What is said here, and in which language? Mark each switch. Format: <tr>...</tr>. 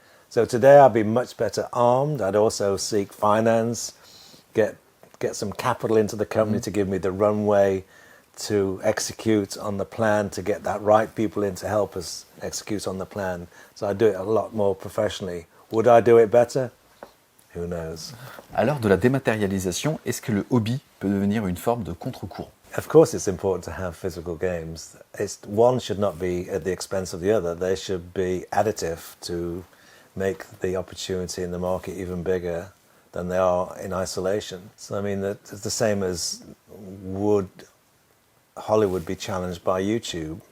<en>So today I'd be much better armed. I'd also seek finance, get some capital into the company to give me the runway to execute on the plan, to get that right people in to help us execute on the plan. So I do it a lot more professionally. Would I do it better? Who knows?</en> <fr>À l'heure de la dématérialisation, est-ce que le hobby peut devenir une forme de contre-courant?</fr> <en>Of course it's important to have physical games. One should not be at the expense of the other. They should be additive to make the opportunity in the market even bigger than they are in isolation. So I mean, it's the same as would Hollywood be challenged by YouTube?</en>